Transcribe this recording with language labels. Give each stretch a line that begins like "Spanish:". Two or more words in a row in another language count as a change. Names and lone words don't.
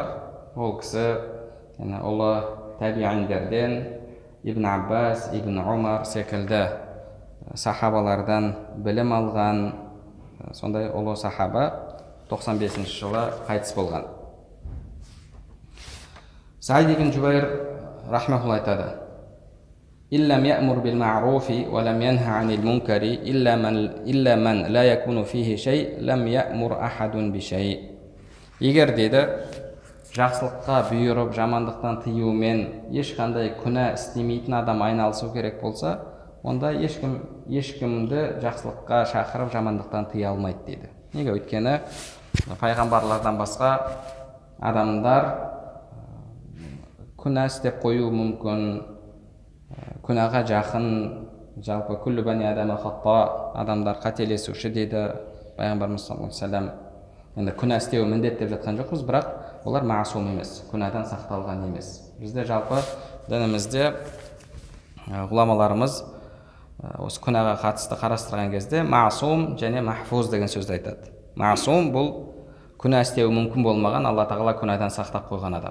Kazakh: Ол кісі ұлы табииндерден Ибн Аббас, Ибн Умар секілді сахабалардан білім алған, сондай ұлы сахаба 95-ші жылы қайтыс болған. Саид ибн Жубайр рахмахулла айтады:
Arabic: "إن لم يأمر بالمعروف ولم ينه عن المنكر إلا من لا يكون فيه شيء لم يأمر أحد بشيء."
Kazakh: Егер дейді, жақсылыққа бұйырып, жамандықтан тыюмен ешқандай күнә істемейтін адам айналысу керек болса, онда ешкімді жақсылыққа шақырып, жамандықтан тыя алмайды дейді. Неге? Өйткені пайғамбарлардан басқа адамдар күнә істеп қою мүмкін, күнәға жақын, жалпы
Arabic: كل بني آدم خطاء,
Kazakh: адамдар қателесуші дейді пайғамбарымыз
Arabic: صلى الله عليه وسلم.
Kazakh: Енді күнә істеуі міндет деп жатқан жоқпыз, бірақ олар маасум емес, күнәдан сақталған емес. Бізде жалпы дінімізде ғұламаларымыз осы күнәға қатысты қарастырған кезде маасум және махфуз деген сөзді айтады. Маасум бұл күнә істеуі мүмкін болмаған, Алла Тағала күнәдан сақтап қойған адам.